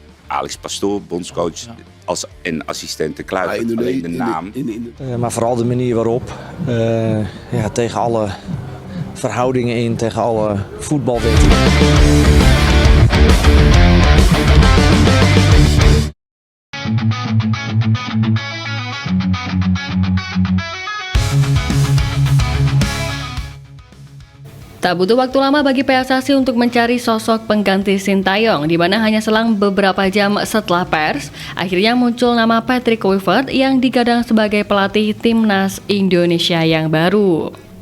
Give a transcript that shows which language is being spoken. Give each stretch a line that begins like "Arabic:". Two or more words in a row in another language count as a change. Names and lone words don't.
Dutch: Alex Pastoor, bondscoach en assistent de Kluivert. Ja, Alleen de naam. Maar vooral de manier waarop, tegen alle verhoudingen in, tegen alle voetbalwetten.
Indonesian: Tak butuh waktu lama bagi PSSI untuk mencari sosok pengganti Sintayong, di mana hanya selang beberapa jam setelah pers, akhirnya muncul nama Patrick Kluivert yang digadang sebagai pelatih timnas Indonesia yang baru.